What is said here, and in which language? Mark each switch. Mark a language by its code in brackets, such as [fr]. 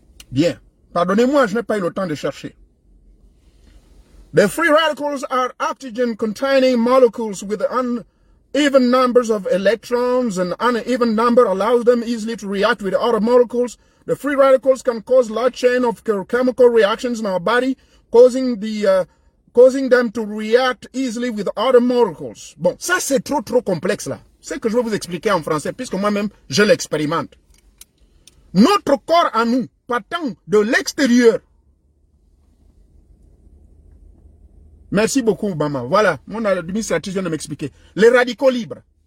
[fr] Bien. Pardonnez-moi, je n'ai pas eu le temps de chercher. [en] The free radicals are oxygen-containing molecules with uneven numbers of electrons. An uneven number allows them easily to react with other molecules. The free radicals can cause large chain of chemical reactions in our body, causing them to react easily with other molecules. [fr] Bon, ça c'est trop complexe là. C'est que je vais vous expliquer en français, puisque moi-même, je l'expérimente. Notre corps à nous, partant de l'extérieur. Merci beaucoup, Obama. Voilà, mon administratrice vient de m'expliquer. Les radicaux libres.